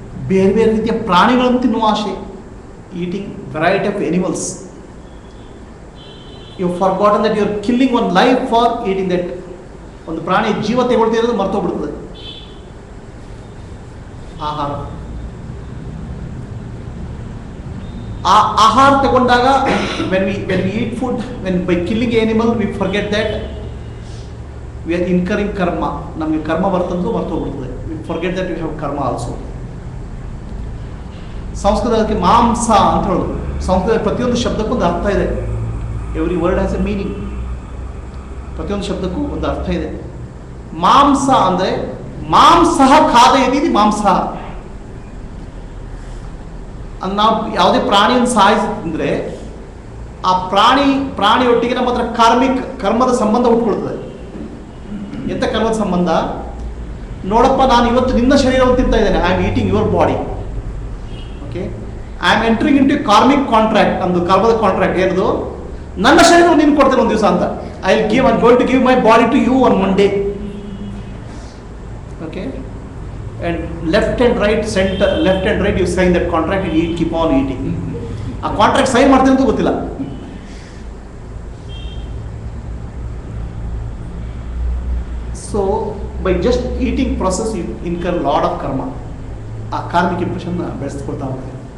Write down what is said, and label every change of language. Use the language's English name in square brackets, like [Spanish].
[Kannada] ಬೇರೆ ಬೇರೆ ರೀತಿಯ ಪ್ರಾಣಿಗಳನ್ನು ತಿನ್ನುವ ಆಸೆ, [English] Eating variety of animals. You forgotten that you are killing one life for eating that. [Kannada] ಒಂದು ಪ್ರಾಣಿ ಜೀವ ತಗೊಳ್ತಿರೋದು ಮರ್ತೋಗ್ಬಿಡ್ತದೆ. ಆಹಾರ, ಆ ಆಹಾರ ತಗೊಂಡಾಗ [English] when we eat food, when by killing animal we forget that we are incurring karma. [Kannada] ನಮಗೆ ಕರ್ಮ ಬರ್ತಂದು ಮರ್ತೋಗ್ಬಿಡ್ತದೆ. [English] we forget that we have karma also. [Kannada] ಸಂಸ್ಕೃತಕ್ಕೆ ಮಾಂಸ ಅಂತ ಹೇಳೋದು. ಸಂಸ್ಕೃತ ಪ್ರತಿಯೊಂದು ಶಬ್ದಕ್ಕೊಂದು ಅರ್ಥ ಇದೆ. [English] Every word has a meaning. [Kannada] ಪ್ರತಿಯೊಂದು ಶಬ್ದಕ್ಕೂ ಒಂದು ಅರ್ಥ ಇದೆ. ಮಾಂಸ ಅಂದರೆ [Sanskrit] ಮಾಂಸಃ ಖಾದಯತಿ [Kannada] ಮಾಂಸ. ನಾವು ಯಾವುದೇ ಪ್ರಾಣಿಯನ್ನು ಸಾಯಿಸಿದ್ರೆ ಆ ಪ್ರಾಣಿಯೊಟ್ಟಿಗೆ ನಮ್ಮ ಹತ್ರ ಕರ್ಮದ ಸಂಬಂಧ ಹುಟ್ಕೊಳ್ತದೆ. ಎಂಥ ಕರ್ಮದ ಸಂಬಂಧ? ನೋಡಪ್ಪ, ನಾನು ಇವತ್ತು ನಿನ್ನ ಶರೀರವನ್ನು ತಿಂತಾ ಇದ್ದೇನೆ. [English] I am eating your body. Okay, I am entering into karmic contract. [Kannada] ನಮ್ದು ಕರ್ಮದ ಕಾಂಟ್ರಾಕ್ಟ್ ಏನದು? ನನ್ನ ಶರೀರವನ್ನು ನೀನು ಕೊಡ್ತೇನೆ ಒಂದು ದಿವಸ ಅಂತ. [English] I am going to give my body to you on one day. Okay, and left and right you sign that contract and you keep on eating. [Kannada] ಆ ಕಾಂಟ್ರಾಕ್ಟ್ ಸೈನ್ ಮಾಡ್ತೀನಿ ಅಂತ ಗೊತ್ತಿಲ್ಲ. [English] So by just eating process you incur lot of karma. [Kannada] ಆ karmic impression ಬೆಳೆಸ್ಕೊಳ್ತಾ ಹೋಗ್ತದೆ.